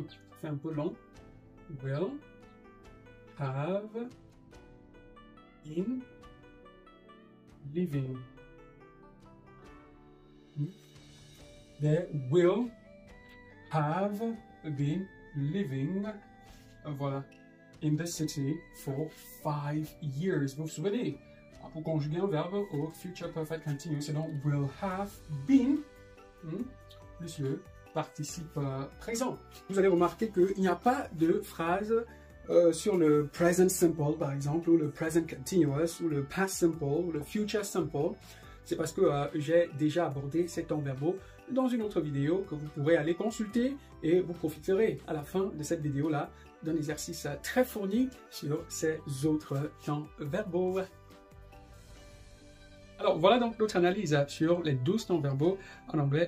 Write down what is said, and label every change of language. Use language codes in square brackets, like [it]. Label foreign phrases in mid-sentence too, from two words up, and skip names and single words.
[fr] C'est un peu long. [en] Will have been living. They will have been living, voilà, in the city for 5 years. [fr] Vous vous souvenez, pour conjuguer un verbe au [en] future perfect continuous, [fr] c'est donc [en] will have been, [fr] plus le participe présent. Vous allez remarquer qu'il n'y a pas de phrase sur le [en] present simple, [fr] par exemple, ou le [en] present continuous, [fr] ou le [en] past simple, [fr] ou le [en] future simple. [fr] C'est parce que j'ai déjà abordé ces temps verbaux dans une autre vidéo que vous pourrez aller consulter et vous profiterez à la fin de cette vidéo-là d'un exercice très fourni sur ces autres temps verbaux. Alors voilà donc notre analyse sur les 12 temps verbaux en anglais.